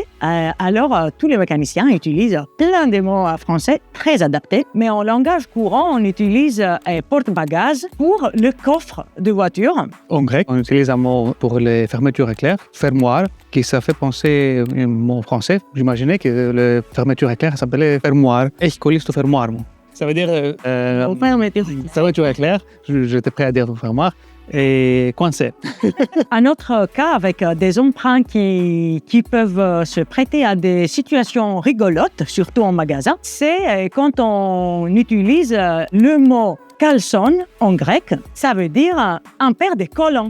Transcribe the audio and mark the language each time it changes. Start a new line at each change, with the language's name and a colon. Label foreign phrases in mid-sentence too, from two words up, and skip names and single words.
French: Alors, tous les mécaniciens utilisent plein de mots français très adaptés. Mais en langage courant, on utilise porte-bagages pour le coffre de voiture. En grec, on utilise un mot pour les fermetures éclairs, fermoir, qui ça fait penser à un mot français. J'imaginais que la fermeture éclair s'appelait fermoir.
Greek: Έχει κολλήσει το fermoir.
French: Ça veut dire fermeture éclair, j'étais prêt à dire fermoir, et coincé. Un autre cas avec des emprunts qui peuvent se prêter à des situations rigolotes, surtout en magasin, c'est quand on utilise le mot caleçon en grec, ça veut dire un paire de collants.